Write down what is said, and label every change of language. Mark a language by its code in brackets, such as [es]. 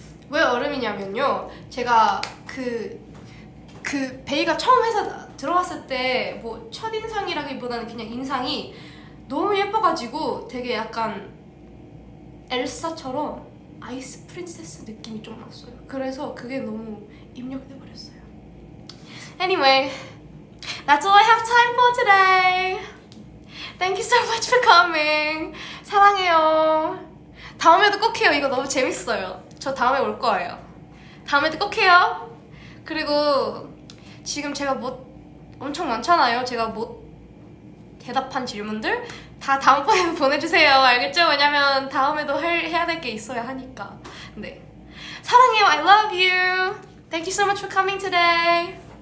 [ko] 왜 얼음이냐면요. 제가 그 베이가 처음 회사 들어왔을 때 뭐 첫인상이라기보다는 그냥 인상이 너무 예뻐가지고 되게 약간 엘사처럼 아이스 프린세스 느낌이 좀 났어요. 그래서 그게 너무 입력돼 버렸어요. [en] Anyway, that's all I have time for today. Thank you so much for coming. [ko] 사랑해요. 다음에도 꼭 해요. 이거 너무 재밌어요. 저 다음에 올 거예요. 다음에도 꼭 해요. 그리고 지금 제가 못 엄청 많잖아요. 제가 못 대답한 질문들 다 다음번에 보내주세요. 알겠죠? 왜냐면 다음에도 해야 될 게 있어야 하니까. 네. 사랑해요. I love you. [en] Thank you so much for coming today.